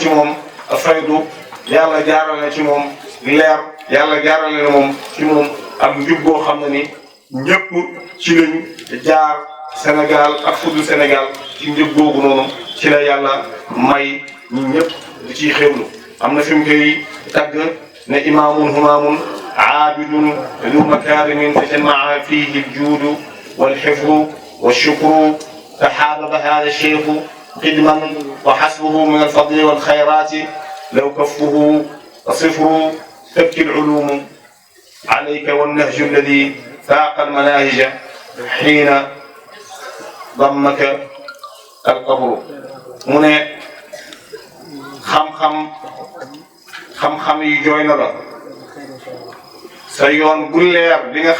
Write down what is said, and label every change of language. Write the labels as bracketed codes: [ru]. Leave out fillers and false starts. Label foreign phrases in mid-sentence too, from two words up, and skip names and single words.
[wo] ci moom faydu yàlla jaarale na ci moom leer yàlla jaarale na moom ci moom ak njub boo xam ne ni ñëpp ci lañu jaar Sénégal ak fuddu Sénégal ci njub googu noonu ci la yàlla may ñi ñëpp di ciy xewlu am na fi mu koy tagg ne [ar] إمام همام عابد ذو مكارم تجمع فيه الجود والحفظ والشكر تحاببا هذا الشيخ قدما وحسبه من الفضل والخيرات لو كفه صفر تبكي العلوم عليك والنهج الذي فاق المناهج حين ضمك القبر [wo] mu ne xam-xam yi jooy na la sa yoon bu leer bi nga